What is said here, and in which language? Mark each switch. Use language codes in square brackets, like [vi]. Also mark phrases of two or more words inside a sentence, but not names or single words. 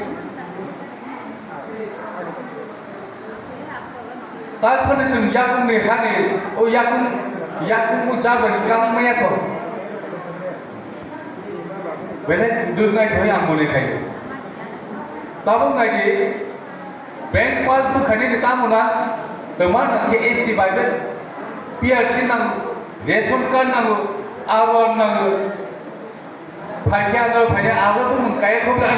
[brx] तारफोरनो जों याकुं ने हाने ओ याकुं मु जाबानि गां मायाखौ बेले दुरनाय थय आं मने खायो ताबो नायदि [en] bank passbook [brx] खाने ने तामोना तमाना के एसटी बाइबल PRC नांगौ [en] ration card [brx] नांगौ आबाद नांगौ फाइखा नांगौ फाइने आबादबो मोनखायाखौ